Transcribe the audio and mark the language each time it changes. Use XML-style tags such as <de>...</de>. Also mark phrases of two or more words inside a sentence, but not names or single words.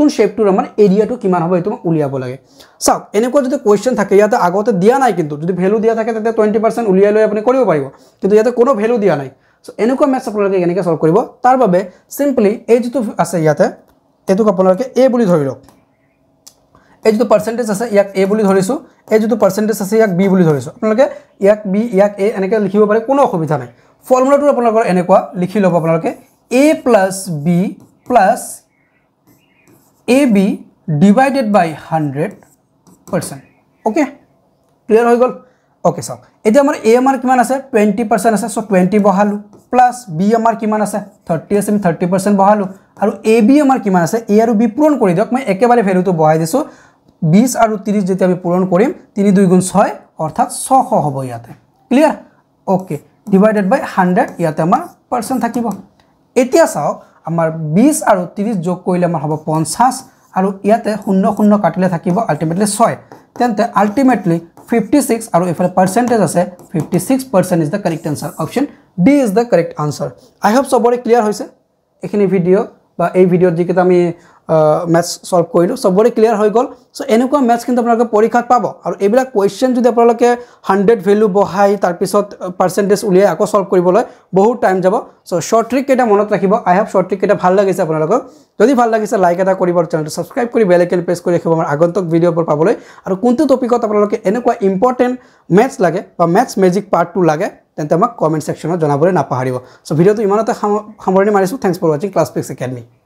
<as>শেপটোৰ আমাৰ এৰিয়াটো কিমান হ'ব এটো উলিয়াব লাগে চাওক এনেকুৱা যদি কোৱেশ্চন থাকে ইয়াতে আগতে দিয়া নাই কিন্তু যদি ভ্যালু দিয়া থাকে তেন্তে 20% উলিয়াই লৈ আপুনি কৰিব পাৰিব কিন্তু ইয়াতে কোনো ভ্যালু দিয়া নাই সো এনেকুৱা মেথছ আপোনালোকে কেনেকৈ সলভ কৰিব তাৰ বাবে সিম্পলি এই যেটো আছে ইয়াতে এটো আপোনালোকে a বুলি ধৰি লওক এই যেটো পার্সেন্টেজ আছে ইয়াক a বুলি ধৰিছো এই যেটো পার্সেন্টেজ আছে ইয়াক b বুলি ধৰিছো আপোনালোকে ইয়াক b ইয়াক a এনেকৈ লিখিব পাৰে কোনো অসুবিধা নাই ফৰ্মুলাটো আপোনালোকৰ এনেকুৱা লিখি লব আপোনালোকে a + b +</as> <en>ab divided by 100% okay clear</en> <as>হৈ গল ওকে সব এতিয়া আমাৰ a আমাৰ কিমান আছে 20% আছে সো 20 বহালো প্লাস b আমাৰ কিমান আছে 30 আছে 30% বহালো আৰু ab আমাৰ কিমান আছে a আৰু b পূৰণ কৰি দিয়ক মই একেবাৰে ভ্যালুটো বহাই দিছো 20 আৰু 30 যেতিয়া আমি পূৰণ কৰিম 3 2 গুণ 6 অৰ্থাৎ 600 হ'ব ইয়াতে</as> <en>clear okay divided by 100</en> <as>ইয়াতে আমাৰ পার্সেন্ট থাকিব এতিয়া চাও আমাৰ 20 আৰু 30 যোগ কৰিলে আমাৰ হ'ব 50 আৰু ইয়াতে 0 0 কাটিলে থাকিব আলটিমেটলি 6 তেন্তে আলটিমেটলি 56 আৰু এফালে পার্সেন্টেজ আছে 56%</as> <en>is the correct answer option D is the correct answer I hope</en> <as>সবৰে ক্লিয়াৰ হৈছে এখিনি ভিডিও বা এই ভিডিওত যিকেইটা আমি ম্যাথছ সলভ কৰিলো সবৰে ক্লিয়াৰ হৈ গল সো এনেকুৱা ম্যাথছ কিন্তু আপোনালোকে পৰীক্ষাত পাব আৰু এইবিলাক কোৱেশ্চন যদি আপোনালোকে 100 ভ্যালু বহাই তাৰ পিছত পার্সেন্টেজ উলিয়াই আকৌ সলভ কৰিবলৈ বহুত টাইম যাব সো</as> <en>short trick</en> <as>কেটা মনত ৰাখিব</as> <en>I hope short trick</en> <as>কেটা ভাল লাগিছে আপোনালোকক যদি ভাল লাগিছে লাইক এটা কৰিব আৰু চেনেলটো সাবস্ক্ৰাইব কৰি</as> <en>bell icon press</en> <as>কৰি ৰাখিব আমাৰ আগন্তুক ভিডিওবোৰ পাবলৈ আৰু কোনটো টপিকত আপোনালোকে এনেকুৱা</as> <en>important maths</en> <as>লাগে বা</as> <en>maths magic part 2</en> <as>লাগে তেন্তে আমাক কমেন্ট সেকশনত জনাবলৈ নাপাহৰিব সো ভিডিওটো ইমানতে সামৰণি মাৰিছো</as> <en>thanks for watching</en> <as>ক্লাছ পিক্স একাডেমি</as>